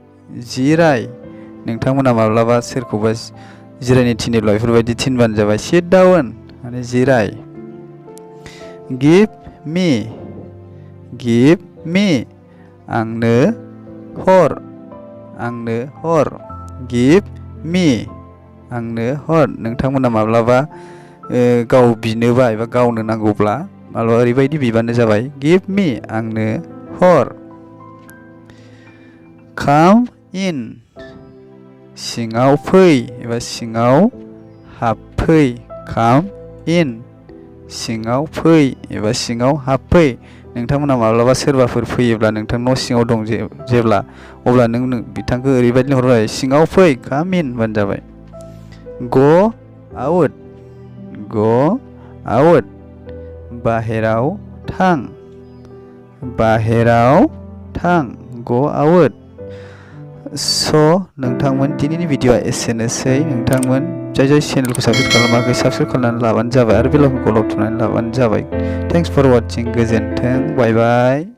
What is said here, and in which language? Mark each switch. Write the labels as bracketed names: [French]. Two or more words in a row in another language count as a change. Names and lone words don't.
[Bodo] जिराय। नोंथांमोना माब्लाबा सोरखौबा जिरायनो थिनोब्ला बेफोरबायदि थिनबानो जाबाय, [English] sit down [Bodo] माने जिराय। [English] Give me, give me [Bodo] आंनो हर, आंनो हर। [English] Give me [Bodo] आंनो हर। नोंथांमोना माब्लाबा, ओ, गाव बिनोबा एबा गावनो नांगौब्ला माब्लाबा ओरैबायदि बिबानो जाबाय, [English] give me [Bodo] आंनो हर। [English] Come in [Bodo] सिङाव फै एबा सिङाव हाबफै। [English] Come in [Bodo] सिङाव फै एबा सिङाव हाबफै। नोंथांमोना माब्लाबा सोरबाफोर फैयोब्ला नोंथां न' सिङाव दं जे-, जेब्ला, अब्ला नों, नों बिथांखौ ओरैबायदि लिंहरबाय, "सिङाव फै, [English] come in" [Bodo] होनबानो जाबाय। [English] Go out, go out [Bodo] बाहेराव थां। बाहेराव थां, [English] go out। [Bodo] स', नोंथांमोन, दिनैनि भिडिअ'आ एसेनोसै। नोंथांमोन जाय जाय चेनेलखौ साबस्क्राइब खालामाखै, साबस्क्राइब खालामनानै लाबानो जाबाय आरो बेल आइकनखौ थुनानै लाबानो जाबाय। [English] Thanks for watching। गोजोन्थों। bye bye.